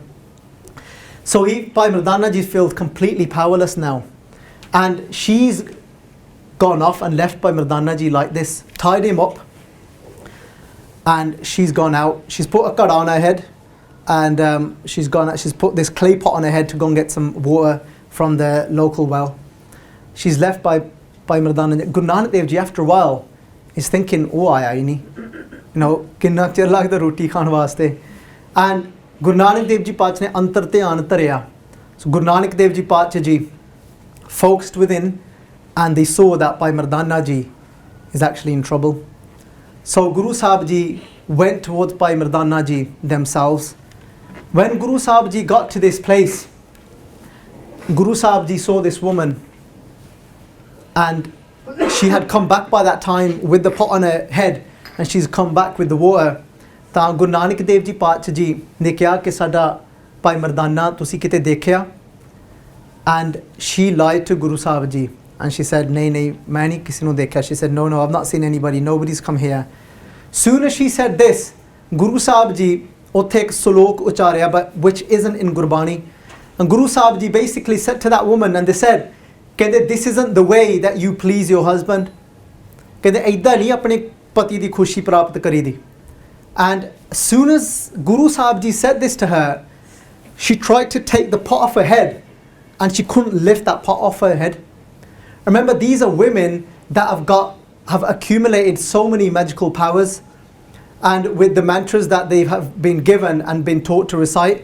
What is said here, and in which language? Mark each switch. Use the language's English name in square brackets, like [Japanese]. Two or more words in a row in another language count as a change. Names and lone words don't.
[English] So Bhai Mardana Ji feels completely powerless now, and she's gone off and left Bhai Mardana Ji like this, tied him up, and she's gone out. She's put a kada on her head, and she's put this clay pot on her head to go and get some water from the local well. She's left by Mardana Ji. Guru Nanak Dev Ji, after a while, is thinking, oh, [Punjabi] ਆਇਆ ਹੀ ਨਹੀਂ. [English] You know, [Punjabi] ਕਿੰਨਾ ਚਿਰ ਲੱਗਦਾ ਰੋਟੀ ਖਾਣ ਵਾਸਤੇ. And Guru Nanak Dev Ji Pach ਨੇ ਅੰਤਰ ਧਿਆਨ ਧਰਿਆ. [English] So Guru Nanak Dev Ji Pach Ji focused within, and they saw that Bhai Mardana Ji is actually in trouble. So Guru Sahib Ji went towards Bhai Mardana Ji themselves. When Guru Sahib Ji got to this place, Guru Sahib Ji saw this woman, and she had come back by that time with the pot on her head, and she's come back with the water. [Punjabi] ਤਾਂ Guru Nanak Dev Ji Pach Ji ਨੇ ਕਿਹਾ ਕਿ ਸਾਡਾ ਭਾਈ ਮਰਦਾਨਾ ਤੁਸੀਂ ਕਿਤੇ ਦੇਖਿਆ? [English] And she lied to Guru Sahib Ji, and she said, [Punjabi] ਨਹੀਂ ਮੈਂ ਨਹੀਂ ਕਿਸੇ ਨੂੰ ਦੇਖਿਆ. [English] She said, no, I've not seen anybody, nobody's come here. Soon as she said this, [Punjabi] Guru Sahib Ji ਉੱਥੇ ਇੱਕ ਸਲੋਕ ਉਚਾਰਿਆ, [English] but which isn't in Gurbani. And Guru Sahib Ji basically said to that woman, and they said, ਕਹਿੰਦੇ this isn't the way that you please your husband. [Punjabi] ਕਹਿੰਦੇ ਇੱਦਾਂ ਨਹੀਂ ਆਪਣੇ ਪਤੀ ਦੀ ਖੁਸ਼ੀ ਪ੍ਰਾਪਤ ਕਰੀਦੀ. [English] And as soon as Guru Sahib Ji said this to her, she tried to take the pot off her head, and she couldn't lift that pot off her head. Remember, these are women that have accumulated so many magical powers, and with the mantras that they have been given and been taught to recite.